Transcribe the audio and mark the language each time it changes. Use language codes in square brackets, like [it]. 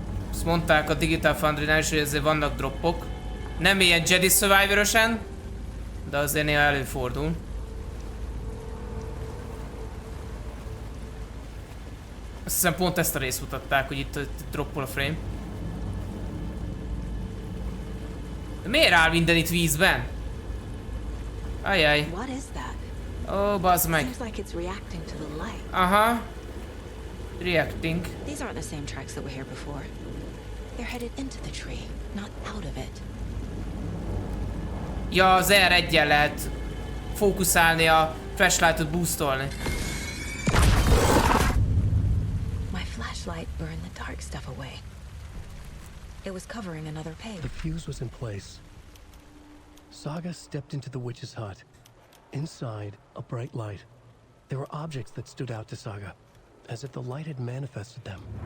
[hu] Azt mondták a Digital Foundry-nál is, hogy ezért vannak droppok. Nem ilyen Jedi Survivor-ösen, de azért néha előfordul. Azt hiszem pont ezt a részt mutatták, hogy itt droppol a frame. De miért áll minden itt vízben? Ajaj. [en] What is that? [hu] Ó, bazd meg. [en] Seems like it's reacting to the light. Aha. Reacting. These aren't the same tracks that were here before. They're headed into the tree, not out of it. [hu] Ja, az R1-jel lehet fókuszálni, a flashlightot boostolni. [en] My flashlight burned the dark stuff away. It was covering another page. The fuse was in place. Saga stepped into the witch's hut. Inside, a bright light. There were objects that stood out to Saga, as if the light had manifested them.